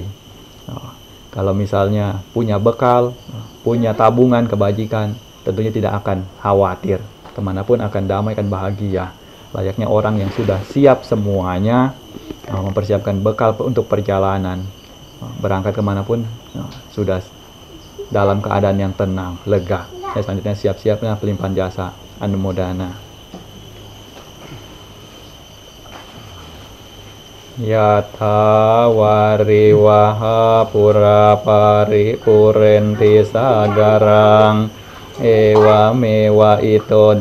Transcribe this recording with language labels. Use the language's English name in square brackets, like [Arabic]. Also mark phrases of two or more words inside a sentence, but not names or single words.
[Indonesian] Kalau misalnya punya bekal, punya tabungan kebajikan, tentunya tidak akan khawatir, kemanapun akan damai, akan bahagia. Layaknya orang yang sudah siap semuanya, mempersiapkan bekal untuk perjalanan, berangkat kemanapun sudah dalam keadaan yang tenang, lega. Selanjutnya siap-siapnya pelimpahan jasa, anumodana. [Pali] Yatha wariwaha pura paripurenti sagarang ewa mewa ito